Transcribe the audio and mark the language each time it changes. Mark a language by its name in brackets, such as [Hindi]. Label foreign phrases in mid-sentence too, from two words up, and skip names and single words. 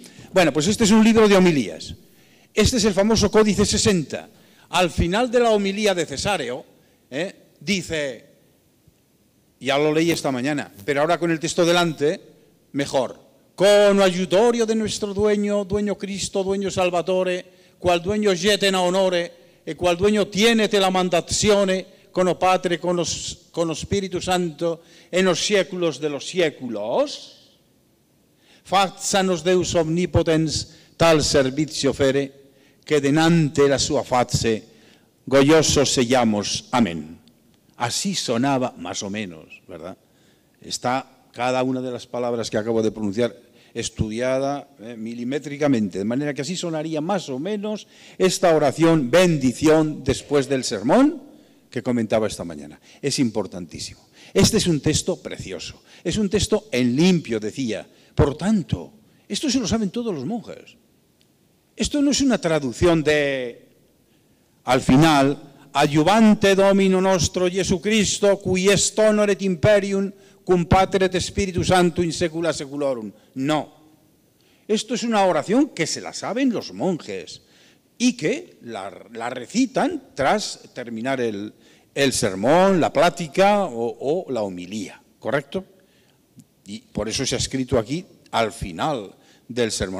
[Spanish] Bueno, pues este es un libro de homilías. Este es el famoso Códice 60. Al final de la homilía de Cesáreo, dice, ya lo leí esta mañana, pero ahora con el texto delante, mejor. [Old Spanish] con aiutorio de nuestro dueño, dueño Cristo, dueño Salvatore, qual dueño jete na onore, e qual dueño tienete la mandazione, con o Padre, con lo Spirito Santo, en los séculos de los séculos, fazzanos [Latin] Deus omnipotens [Old Spanish] tal servizio fere, que denante la sua face, goyosos sellamos. [Spanish] Amén. Así sonaba más o menos, ¿verdad? Está cada una de las palabras que acabo de pronunciar estudiada milimétricamente, de manera que así sonaría más o menos esta oración, bendición, después del sermón que comentaba esta mañana. Es importantísimo. Este es un texto precioso, es un texto en limpio, decía. Por tanto, esto se lo saben todos los monjes. Esto no es una traducción de, al final, [Latin] Adiuvante Domino nostro Jesucristo, cui est honor et imperium, cum Pater et Spiritus Santo in secula seculorum. [Spanish] No. Esto es una oración que se la saben los monjes y que la recitan tras terminar el sermón, la plática o la homilía, ¿correcto? Y por eso se ha escrito aquí al final del sermón.